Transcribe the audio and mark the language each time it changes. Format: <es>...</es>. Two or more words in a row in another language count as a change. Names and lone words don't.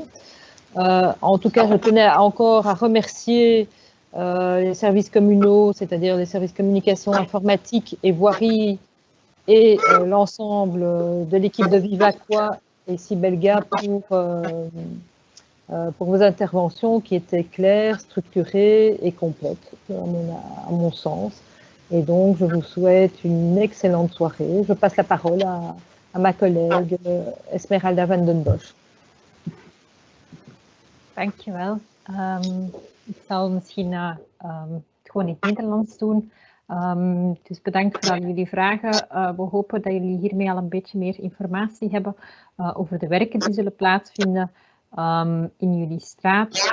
<fr>En tout cas, je tenais encore à remercier les services communaux, c'est-à-dire les services communication informatique et voirie, et l'ensemble de l'équipe de Vivaquois et Sibelga pour vos interventions qui étaient claires, structurées et complètes, à mon sens. Et donc, je vous souhaite une excellente soirée. Je passe la parole à ma collègue Esmeralda van den Bosch.</fr> <nl>Dankjewel. Ik zal misschien gewoon in het Nederlands doen. Dus bedankt voor al jullie vragen. We hopen dat jullie hiermee al een beetje meer informatie hebben over de werken die zullen plaatsvinden in jullie straat.</nl>